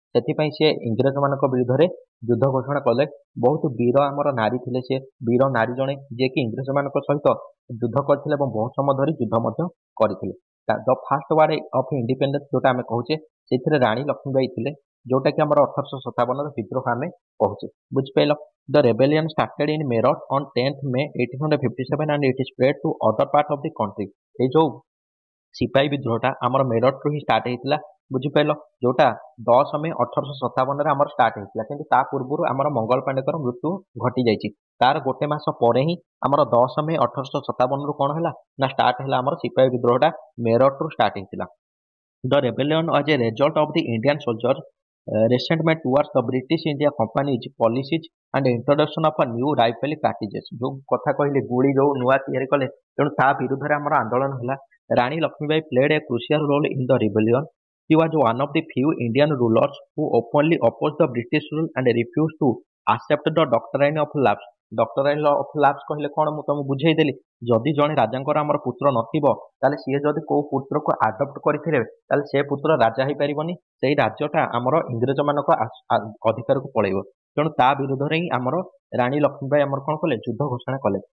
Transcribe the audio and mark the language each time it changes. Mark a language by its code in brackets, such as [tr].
[or] ସେଥିପାଇଁ ସେ ଇଂରେଜମାନଙ୍କ ବିରୁଦ୍ଧରେ ଯୁଦ୍ଧ ଘୋଷଣା କଲେ। ବହୁତ ବୀର ଆମର ନାରୀ ଥିଲେ, ସେ ବୀର ନାରୀ ଜଣେ ଯିଏକି ଇଂରେଜମାନଙ୍କ ସହିତ ଯୁଦ୍ଧ କରିଥିଲେ ଏବଂ ବହୁତ ସମୟ ଧରି ଯୁଦ୍ଧ ମଧ୍ୟ କରିଥିଲେ। [en] the first war of independence [or] ଯୋଉଟା ଆମେ କହୁଛେ ସେଥିରେ ରାଣୀ ଲକ୍ଷ୍ମୀବାଇ ଥିଲେ, ଯୋଉଟାକି ଆମର 1857ର ବିଦ୍ରୋହ ଆମେ କହୁଛେ। ବୁଝିପାରିଲ? [en] The rebellion started in Meerut on 10th May 1857 and it spread to other part of the country। [or] এই ଯୋଉ ସିପାହୀ ବିଦ୍ରୋହଟା ଆମର ମେରଠରୁ ହିଁ ଷ୍ଟାର୍ଟ ହେଇଥିଲା। ବୁଝିପାରିଲ? ଯୋଉଟା 10 ମେ 1857ରେ ଆମର ଷ୍ଟାର୍ଟ ହେଇଥିଲା, କିନ୍ତୁ ତା ପୂର୍ବରୁ ଆମର ମଙ୍ଗଳ ପାଣ୍ଡେଙ୍କର ମୃତ୍ୟୁ ଘଟିଯାଇଛି। ତାର ଗୋଟେ ମାସ ପରେ ହିଁ ଆମର 10 ମେ 1857ରୁ କ'ଣ ହେଲା ନା ଷ୍ଟାର୍ଟ ହେଲା ଆମର ସିପାହୀ ବିଦ୍ରୋହଟା ମେରଠରୁ ଷ୍ଟାର୍ଟ ହେଇଥିଲା। [en] The rebellion was a result of the Indian soldiers' resentment towards the British India Company's policies and introduction of a new rifle practices। [or] ଯୋଉ କଥା କହିଲେ ଗୁଳି ଯୋଉ ନୂଆ ତିଆରି କଲେ, ତେଣୁ ତା ବିରୁଦ୍ଧରେ ଆମର ଆନ୍ଦୋଳନ ହେଲା। [en] Rani Lakshmibai played a crucial role in the rebellion। She was one of the few Indian rulers who openly opposed the British rule and refused to accept the doctrine of lapse। [or] ଡକ୍ଟରାଇନ୍ of lapse କହିଲେ କ'ଣ ମୁଁ ତମକୁ ବୁଝେଇଦେଲି। ଯଦି ଜଣେ ରାଜାଙ୍କର ଆମର ପୁତ୍ର ନଥିବ, ତାହେଲେ ସିଏ ଯଦି କୋଉ ପୁତ୍ରକୁ ଆଡପ୍ଟ କରିଥିବେ ତାହେଲେ ସେ ପୁତ୍ର ରାଜା ହେଇପାରିବନି। ସେଇ ରାଜ୍ୟଟା ଆମର ଇଂରେଜମାନଙ୍କ ଅଧିକାରକୁ ପଳେଇବ। ତେଣୁ ତା ବିରୁଦ୍ଧରେ ହିଁ ଆମର ରାଣୀ ଲକ୍ଷ୍ମୀବାଇ ଆମର କ'ଣ କଲେ ଯୁଦ୍ଧ ଘୋଷଣା କଲେ।